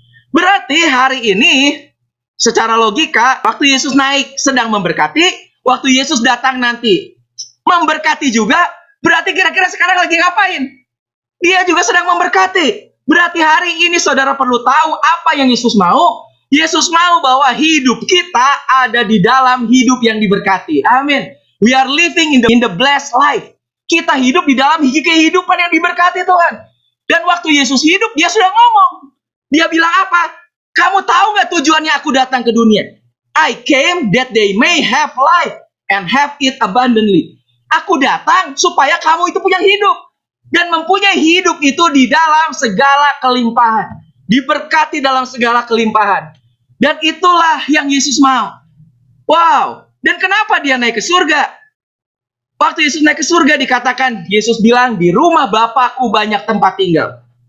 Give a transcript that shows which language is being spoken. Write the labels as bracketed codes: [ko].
[id] Berarti hari ini, secara logika, waktu Yesus naik sedang memberkati, waktu Yesus datang nanti memberkati juga, berarti kira-kira sekarang lagi ngapain? Dia juga sedang memberkati. Berarti hari ini saudara perlu tahu apa yang Yesus mau. Yesus mau bahwa hidup kita ada di dalam hidup yang diberkati. Amin. [en] We are living in the blessed life. [id] Kita hidup di dalam kehidupan yang diberkati Tuhan. Dan waktu Yesus hidup, dia sudah ngomong. Dia bilang apa? Kamu tahu nggak tujuannya aku datang ke dunia? [en] I came that they may have life and have it abundantly. [id] Aku datang supaya kamu itu punya hidup. Dan mempunyai hidup itu di dalam segala kelimpahan. Diberkati dalam segala kelimpahan. Dan itulah yang Yesus mau. Wow. Dan kenapa dia naik ke surga? Waktu Yesus naik ke surga dikatakan, Yesus bilang, di rumah Bapakku banyak tempat tinggal.